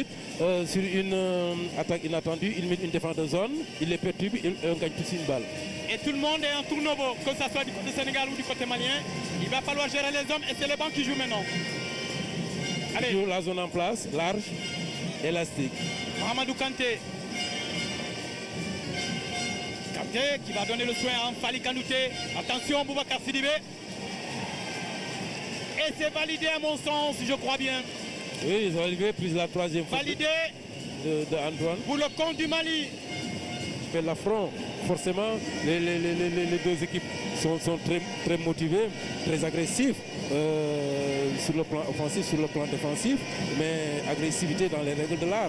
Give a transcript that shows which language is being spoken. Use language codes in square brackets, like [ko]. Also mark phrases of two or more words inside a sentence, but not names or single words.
[fr] Sur une attaque inattendue, il met une défense de zone, il les perturbe, on gagne tous une balle. Et tout le monde est en tournovo, que ce soit du côté sénégal ou du côté malien. Il va falloir gérer les hommes et c'est les bancs qui jouent maintenant. Allez. Toujours la zone en place, large, élastique. Mahamadou Kanté. Kanté qui va donner le soin à Fali Kanouté. Attention, Boubacar Sidibé. Et c'est validé à mon sens, je crois bien. Oui, ils ont validé, plus la 3e faute validé de Antoine. Pour le compte du Mali. Fait l'affront. Forcément, les 2 équipes sont très motivées, très agressives sur le plan offensif, sur le plan défensif, mais agressivité dans les règles de l'art.